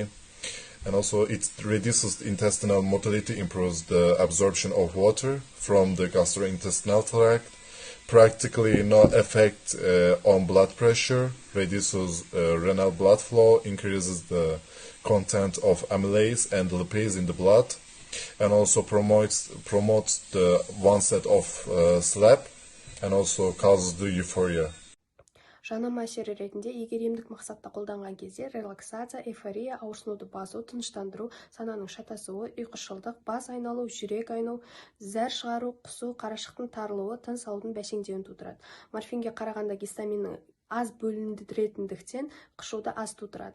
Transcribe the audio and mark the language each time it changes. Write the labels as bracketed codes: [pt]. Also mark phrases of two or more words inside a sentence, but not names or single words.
[en] And also it reduces intestinal motility, improves the absorption of water from the gastrointestinal tract, practically no effect on blood pressure, reduces renal blood flow, increases the content of amylase and lipase in the blood, and also promotes the onset of sleep, and also causes the euphoria. [kk] Жанама әсері ретінде егер емдік мақсатта қолданған кезде релаксация, эйфория, ауырсынуды басу, тыныштандыру, сананың шатасуы, ұйқышылдық, бас айналу, жүрек айну, зәр шығару, құсу, қарашықтың тарылуы, тыныс алудың бәсеңдеуін тудырады. Морфинге қарағанда гистаминнің аз бөліндіретіндіктен қышуды аз тудырады.